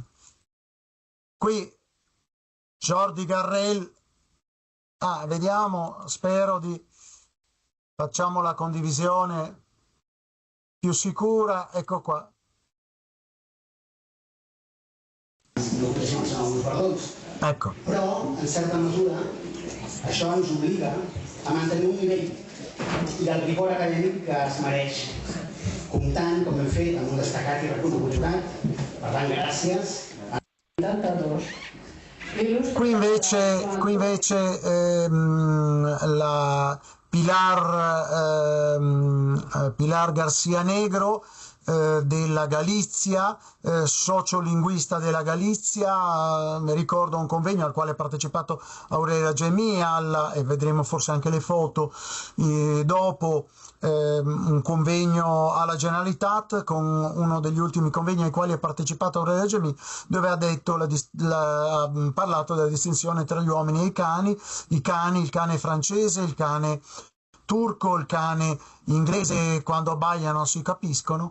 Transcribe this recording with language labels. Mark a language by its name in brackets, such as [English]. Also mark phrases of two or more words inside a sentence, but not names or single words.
[Italian] Qui Jordi Garrel, vediamo, spero facciamo la condivisione più sicura, ecco qua. Ecco. Però, in certa misura, [Catalan] això ens obliga a mantenir un nivell del rigor acadèmic que es mereix, comptant, com hem fet, amb un destacat i reconegut jurat. Per tant, gràcies. [Italian] Qui invece la Pilar García Negro, della Galizia, sociolinguista della Galizia. Mi ricordo un convegno al quale ha partecipato Aurelia Gemmi, e vedremo forse anche le foto dopo, un convegno alla Generalitat, con uno degli ultimi convegni ai quali ha partecipato Aurelia Gemmi, dove ha detto ha parlato della distinzione tra gli uomini e i cani, il cane francese, il cane turco, il cane inglese, quando abbaiano si capiscono.